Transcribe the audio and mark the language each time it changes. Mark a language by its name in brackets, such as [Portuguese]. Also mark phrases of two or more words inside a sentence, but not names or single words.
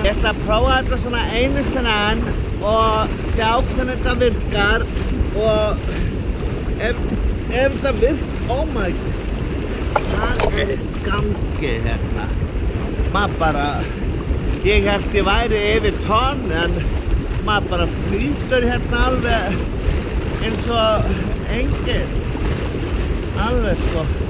[Icelandic] Ég ætla að prófa þetta svona einu sinni enn og sjá hvernig þetta virkar og ef þetta virkar, [English] oh my god. [Icelandic] Hvað er í gangi hérna? Maður bara, ég held ég væri yfir tonn en maður bara flýtur hérna alveg eins og enginn, alveg sko.